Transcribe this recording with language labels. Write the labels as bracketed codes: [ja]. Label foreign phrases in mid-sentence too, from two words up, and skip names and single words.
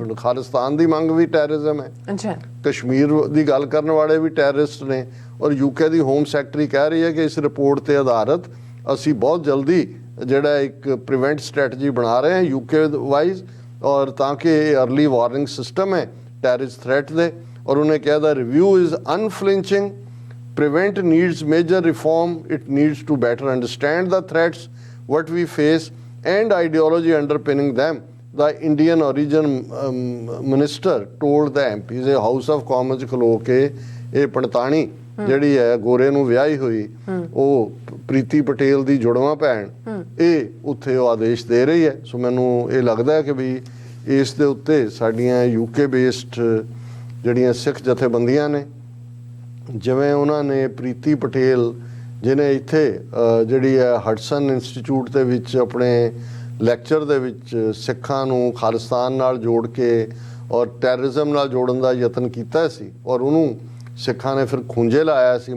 [pa] ਹੁਣ ਖਾਲਿਸਤਾਨ ਦੀ ਮੰਗ ਵੀ ਟੈਰਰਿਜ਼ਮ ਹੈ, ਅੱਛਾ। ਕਸ਼ਮੀਰ ਦੀ ਗੱਲ ਕਰਨ ਵਾਲੇ ਵੀ ਟੈਰਰਿਸਟ ਨੇ, ਔਰ ਯੂਕੇ ਦੀ ਹੋਮ ਸੈਕਟਰੀ ਕਹਿ ਰਹੀ ਹੈ ਕਿ ਇਸ ਰਿਪੋਰਟ ਤੇ ਆਧਾਰਿਤ ਅਸੀਂ ਬਹੁਤ ਜਲਦੀ ਜਿਹੜਾ ਇੱਕ [en] prevent strategy [pa] ਬਣਾ ਰਹੇ ਹਾਂ [en] UK wise, [pa] ਔਰ ਤਾਂ ਕਿ ਇਹ [en] early warning system [pa] ਹੈ [en] terrorist threat [pa] ਦੇ। ਔਰ ਉਹਨੇ ਕਿਹਾ [en] the review is unflinching, prevent needs major reform, it needs to better understand the threats what we face and ideology underpinning them, the Indian origin minister told the MPs। [pa] ਇਹ ਹਾਊਸ ਆਫ ਕਾਮਨਸ ਖਲੋ ਕੇ ਇਹ ਪੰਡਤਾਣੀ ਜਿਹੜੀ ਹੈ ਗੋਰੇ ਨੂੰ ਵਿਆਹੀ ਹੋਈ, ਉਹ ਪ੍ਰੀਤੀ ਪਟੇਲ ਦੀ ਜੁੜਵਾਂ ਭੈਣ, ਇਹ ਉੱਥੇ ਉਹ ਆਦੇਸ਼ ਦੇ ਰਹੀ ਹੈ। ਸੋ ਮੈਨੂੰ ਇਹ ਲੱਗਦਾ ਹੈ ਕਿ ਵੀ ਇਸ ਦੇ ਉੱਤੇ ਸਾਡੀਆਂ [en] UK based [pa] ਜਿਹੜੀਆਂ ਸਿੱਖ ਜਥੇਬੰਦੀਆਂ ਨੇ, ਜਿਵੇਂ ਉਹਨਾਂ ਨੇ ਪ੍ਰੀਤੀ ਪਟੇਲ ਜਿਹਨੇ ਇੱਥੇ ਜਿਹੜੀ ਹੈ ਹਡਸਨ ਇੰਸਟੀਚਿਊਟ ਦੇ ਵਿੱਚ ਆਪਣੇ ਲੈਕਚਰ ਦੇ ਵਿੱਚ ਸਿੱਖਾਂ ਨੂੰ ਖਾਲਿਸਤਾਨ ਨਾਲ ਜੋੜ ਕੇ ਔਰ ਟੈਰਰਿਜ਼ਮ ਨਾਲ ਜੋੜਨ ਦਾ ਯਤਨ ਕੀਤਾ ਸੀ, ਔਰ ਉਹਨੂੰ ਸਿੱਖਾਂ ਨੇ ਫਿਰ ਖੂੰਜੇ ਲਾਇਆ ਸੀ।